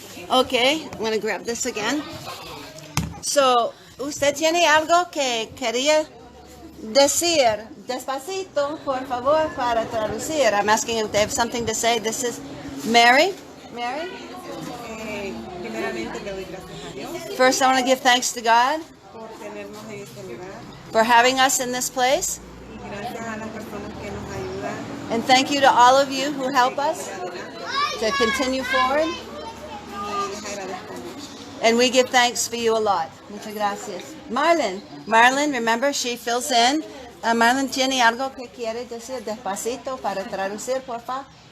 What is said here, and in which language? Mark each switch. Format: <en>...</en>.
<en>Okay, I'm going to grab this again.</en> <es>So, ¿usted tiene algo que quería decir? Despacito, por favor, para traducir.</es> <en>I'm asking if they have something to say. This is Mary. Mary?</en> <es>Primeramente le doy gracias a Dios</es> <en>First, I want to give thanks to God</en> <es>por tenernos en este lugar</es> <en>for having us in this place.</en> <es>y gracias a las personas que nos ayudan</es> <en>And thank you to all of you who help us to continue forward.</en> <es>y les agradezco mucho.</es> <en>And we give thanks for you a lot.</en> <es>Muchas gracias.</es> <en>Marlon. Marlon, remember, she fills in.</en> <es>Marlon, ¿tiene algo que quiere decir despacito para traducir, por favor?</es>